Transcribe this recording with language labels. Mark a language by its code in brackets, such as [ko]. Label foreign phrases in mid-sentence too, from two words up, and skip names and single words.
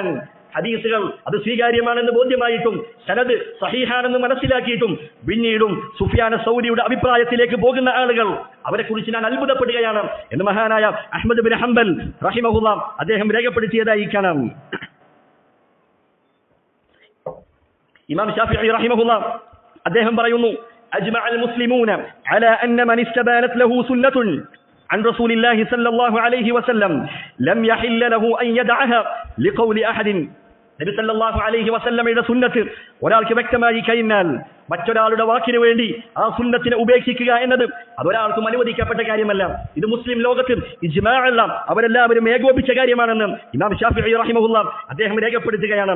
[ml] ഹദീസുകൾ അത് സ്വീകാര്യമാണെന്ന് ബോധ്യമായിട്ടും സനദ് സഹീഹാണെന്ന് മനസ്സിലാക്കിയിട്ടും പിന്നീടും സുഫിയാൻ സൗരിയുടെ അഭിപ്രായത്തിലേക്ക് പോകുന്ന ആളുകൾ, അവരെ കുറിച്ച് ഞാൻ അത്ഭുതപ്പെടുകയാണ് എന്ന് മഹാനായ അഹ്മദ് ബിൻ ഹംബൽ റഹിമഹുല്ലാഹ് അദ്ദേഹം രേഖപ്പെടുത്തിയതായി കാണാം. ഇമാം ശാഫിഈ റഹിമഹുല്ലാഹ് അദ്ദേഹം പറയുന്നു, [ar] أجمع المسلمون على أن من استبان له سنة عن رسول الله صلى الله عليه وسلم لم يحل له أن يدعها لقول أحد. [ml] നബി [ar] صلى الله عليه وسلم [ml] സുന്നത്ത് ഒരാൾക്ക് വ്യക്തമായി കഴിഞ്ഞാൽ മറ്റൊരാളുടെ വാക്കിന് വേണ്ടി ആ സുന്നത്തിനെ ഉപേക്ഷിക്കുക എന്നത് അതൊരാൾക്കും അനുവദിക്കപ്പെട്ട കാര്യമല്ല. ഇത് മുസ്ലിം ലോകത്ത് ഇജ്മാഅല്ല, അവരെല്ലാവരും ഏകോപിച്ച കാര്യമാണെന്ന് ഇമാം ശാഫിഈ റഹിമഹുല്ലാഹ് അദ്ദേഹം രേഖപ്പെടുത്തുകയാണ്.